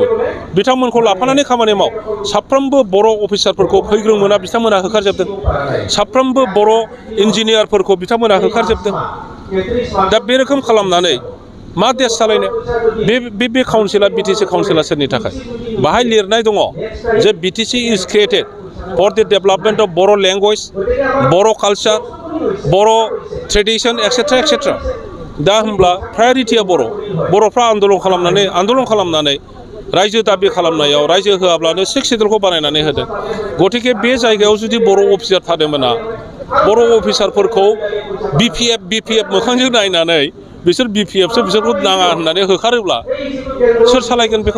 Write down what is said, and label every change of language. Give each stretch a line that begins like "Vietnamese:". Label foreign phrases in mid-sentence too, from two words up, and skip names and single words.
Bodo: बिथांमोनखौ लाफानानै खामानि माव। साफ्रोमबो बर' अफिसारफोरखौ फैग्रों मोना बिथांमोना होखारजोबदों। साफ्रोमबो बर' इन्जिनियारफोरखौ बिथांमोना होखारजोबदों। दा बे रोखोम खालामनानै मा देश सालायनो? बे काउन्सिला बिटिसि काउन्सिला सोरनि थाखाय? बाहाय लिरनाय दङ जे
English: BTC is created for the development of Bodo language, Bodo culture, Bodo tradition etcetera etcetera.
Bodo: दा होमब्ला प्रायरिटिया बर'फ्रा आन्दलन खालामनानै रायजो दाबि खालामनायाव रायजो होआब्लानो 6 सिडुलखौ बानायनानै होदों। गतिके बे जायगायाव जुदि बर' अफिसार थादोंमोना, बर' अफिसारफोरखौ बिपिएफ मोखांजों नायनानै बिसोर बिपिएफसो बिसोरखौ नाङा होननानै होखारोब्ला सोर सालायगोन बेखौ?